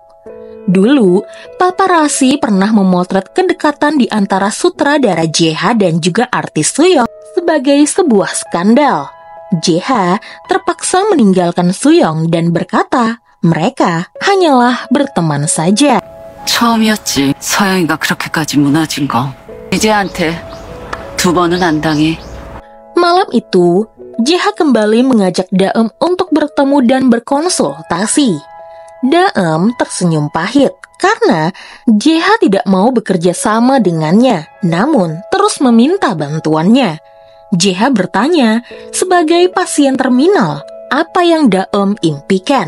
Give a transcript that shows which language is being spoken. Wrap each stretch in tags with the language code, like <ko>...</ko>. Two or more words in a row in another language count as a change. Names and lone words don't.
<id>Dulu, paparazzi pernah memotret kedekatan di antara sutradara JH dan juga artis Seong sebagai sebuah skandal. JH terpaksa meninggalkan Seong dan berkata mereka hanyalah berteman saja.</id> <ko>처음이었지. 서영이가 그렇게까지 무너진 거. 이제한테 두 번은 안 당해.</ko> <id>Malam itu, JH kembali mengajak Daeum untuk bertemu dan berkonsultasi. Daeum tersenyum pahit karena JH tidak mau bekerja sama dengannya, namun terus meminta bantuannya. JH bertanya, sebagai pasien terminal, apa yang Daeum impikan?</id>